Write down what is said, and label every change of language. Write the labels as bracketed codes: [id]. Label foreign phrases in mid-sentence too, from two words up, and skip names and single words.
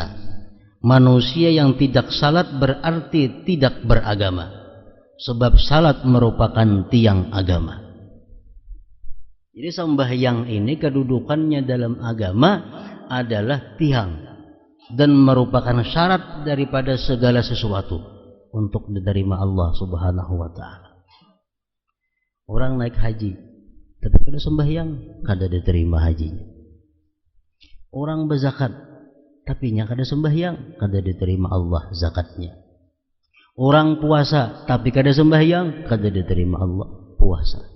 [id] Manusia yang tidak salat berarti tidak beragama, sebab salat merupakan tiang agama. Jadi sembahyang ini kedudukannya dalam agama adalah tiang dan merupakan syarat daripada segala sesuatu untuk diterima Allah [ar] Subhanahu wa ta'ala. [id] Orang naik haji tapi kada sembahyang, kada diterima hajinya. Orang berzakat tapi nya kada sembahyang, kada diterima Allah zakatnya. Orang puasa tapi kada sembahyang, kada diterima Allah puasanya.